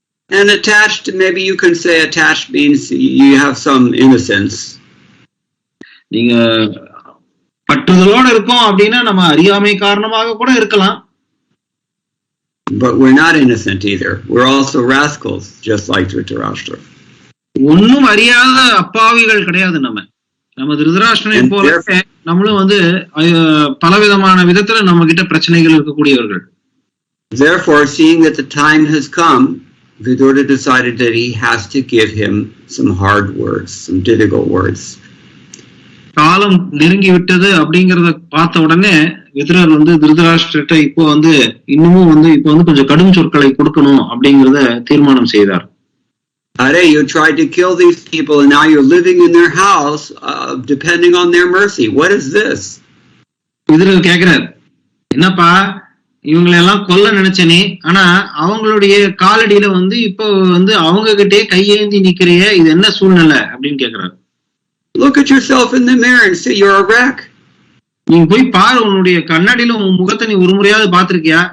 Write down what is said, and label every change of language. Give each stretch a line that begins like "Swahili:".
English: And attached, maybe you can say attached means you have some innocence.
Tamil: நீங்க பற்றுதலோட இருக்கோம் அப்படின்னா நம்ம அறியாமை காரணமாக கூட இருக்கலாம்.
English: But we're not innocent either. We're also rascals, just like Dhritarashtra.
Tamil: ஒன்னும் அறியாத அப்பாவிகள் கிடையாது நம்ம திருதராஷ்டிரனை போல நம்மளும் வந்து பலவிதமான விதத்துல நம்ம கிட்ட பிரச்சனைகள் இருக்கக்கூடியவர்கள்.
English: Therefore, seeing that the time has come, Vidura decided that he has to give him some hard words, some difficult words.
Tamil: காலம் நெருங்கி விட்டது அப்படிங்கறத பார்த்த உடனே விதுரர் வந்து திருதராஷ்டிரட்ட இப்போ வந்து இன்னமும் வந்து இப்போ வந்து கொஞ்சம் கடும் சொற்களை கொடுக்கணும் அப்படிங்கறத தீர்மானம் செய்தார்.
English: Are you tried to kill these people and now you're living in their house depending on their mercy. What is this?
Tamil: விதுரர் கேக்குறார், என்னப்பா இவங்களை எல்லாம் கொல்ல நினைச்சனே, ஆனா அவங்களுடைய காலடியில வந்து இப்போ வந்து அவங்க கிட்டே கையேந்தி நிக்கிறிய, இது என்ன சூழ்நிலை அப்படின்னு கேக்குறாரு.
English: Look at yourself in the mirror and see you're a wreck.
Tamil: நீங்க போய் பாரு, உன்னுடைய கண்ணாடியில உன் முகத்தை நீ ஒரு முறையாவது பாத்திருக்கியா?